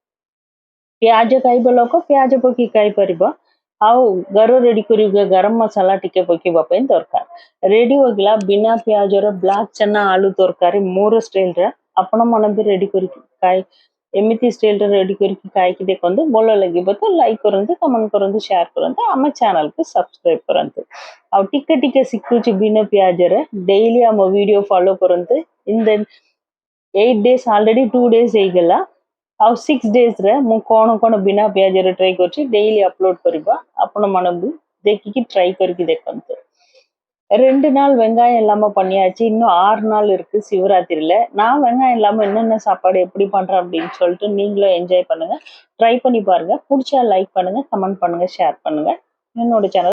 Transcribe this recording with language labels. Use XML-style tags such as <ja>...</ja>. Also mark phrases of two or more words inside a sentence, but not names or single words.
<or>ପିଆଜ ଖାଇବା ଲୋକ ପିଆଜ ପକେଇ ଖାଇପାରିବ ଆଉ ଘର ରେଡି କରିବେ ଗରମ ମସଲା ଟିକେ ପକେଇବା ପାଇଁ ଦରକାର ରେଡି ହୋଇଗଲା ବିନା ପିଆଜର ବ୍ଲାକ୍ ଚନା ଆଳୁ ତରକାରୀ ମୋର ଷ୍ଟାଇଲରେ ଆପଣ ମାନେ ବି ରେଡି କରିକି ଏମିତି ଷ୍ଟାଇଲରେ ରେଡି କରିକି ଖାଇକି ଦେଖନ୍ତୁ ଭଲ ଲାଗିବ ତ ଲାଇକ୍ କରନ୍ତୁ କମେଣ୍ଟ କରନ୍ତୁ ସେୟାର କରନ୍ତୁ ଆମ ଚ୍ୟାନେଲକୁ ସବସ୍କ୍ରାଇବ କରନ୍ତୁ ଆଉ ଟିକେ ଟିକେ ଶିଖୁଛି ବିନା ପିଆଜରେ ଡେଇଲି ଆମ ଭିଡିଓ ଫଲୋ କରନ୍ତୁ</or> <en>in the 8 days already 2 days</en> <or>ହେଇଗଲା ଆଉ 6 daysରେ ମୁଁ କଣ ବିନା ପିଆଜରେ ଟ୍ରାଏ କରୁଛି ଡେଇଲି ଅପଲୋଡ କରିବା ଆପଣ ମାନେ ବି ଦେଖିକି ட்ரை କରିକି ଦେଖନ୍ତୁ</or> <ta>2 நாள் வெங்காயம் இல்லாம பண்ணியாச்சு இன்னும் 6 நாள் இருக்கு சிவராத்திரியில நான் வெங்காயம் இல்லாம என்னென்ன சாப்பாடு எப்படி பண்றேன் அப்படின்னு சொல்லிட்டு நீங்களும் என்ஜாய் பண்ணுங்க ட்ரை பண்ணி பாருங்க பிடிச்சா லைக் பண்ணுங்க கமெண்ட் பண்ணுங்க ஷேர் பண்ணுங்க என்னோட சேனல்</ta>